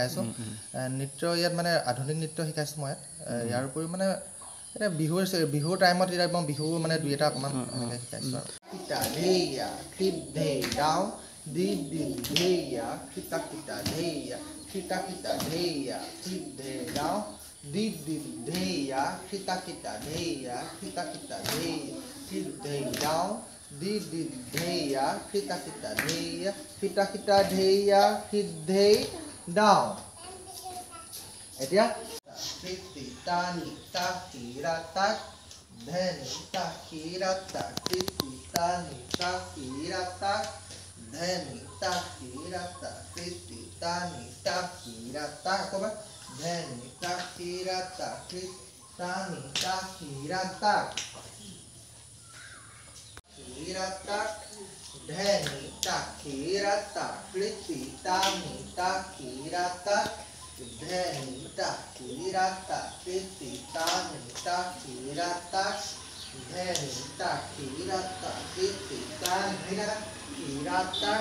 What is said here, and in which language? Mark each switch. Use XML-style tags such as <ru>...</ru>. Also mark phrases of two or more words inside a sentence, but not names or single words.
<as>আছোঁ নৃত্য ইয়াত মানে আধুনিক নৃত্য শিকাইছোঁ মই ইয়াৰ উপৰিও মানে এতিয়া বিহুৰ টাইমত এতিয়া মই বিহু মানে দুই এটা অকণমান এনেকৈ শিকাইছোঁ আৰু Di-di-deya, kita-kita-deya, kita-kita-deya, di-di-down, di-di-deya, kita-kita-deya, kita-kita-deya, di-di-down. এতিয়া Titi-tani-ta-kira-tak, dheni-ta-kira-tak, Titi-tani-ta-kira-tak, dheni-ta-kira-tak, Titi-tani-ta-kira-tak, apa ba? Dheni-ta-kira-tak, Titi-tani-ta-kira-tak, kira-tak, dheni-ta-kira-tak, Titi-tani-ta-kira-tak, dheni-ta-kira-tak, Titi-tani-ta-kira-tak, dheni-ta-kira-tak, Titi-tani-ta-kira-tak.</as>